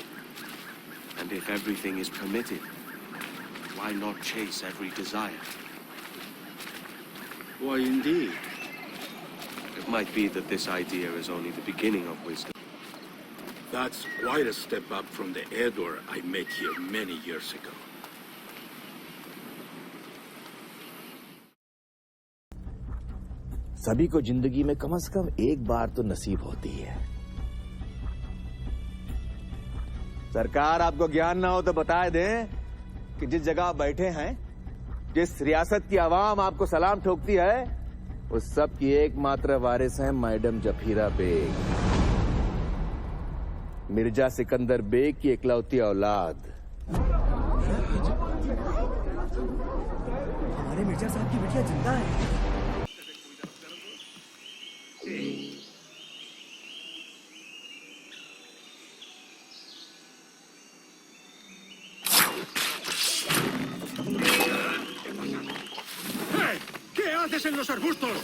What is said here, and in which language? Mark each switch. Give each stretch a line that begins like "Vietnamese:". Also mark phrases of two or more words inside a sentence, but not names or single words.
English: And if everything is permitted, why not chase every desire? Why, indeed. It might be that this idea is only the beginning of wisdom. That's quite a step up from the Edward I met here many years ago.
Hindi: सभी को जिंदगी में कम से कम एक बार तो नसीब होती है। सरकार, आपको ज्ञान ना हो तो बता दें कि जिस जगह आप बैठे हैं, जिस रियासत की आवाम आपको सलाम ठोकती है, उस सब की एकमात्र वारिस है मैडम जफीरा बेग, मिर्जा सिकंदर बेग की इकलौती औलाद। हमारे मिर्जा साहब की बेटियां जिंदा है।
Spanish: ¿Qué haces en los arbustos?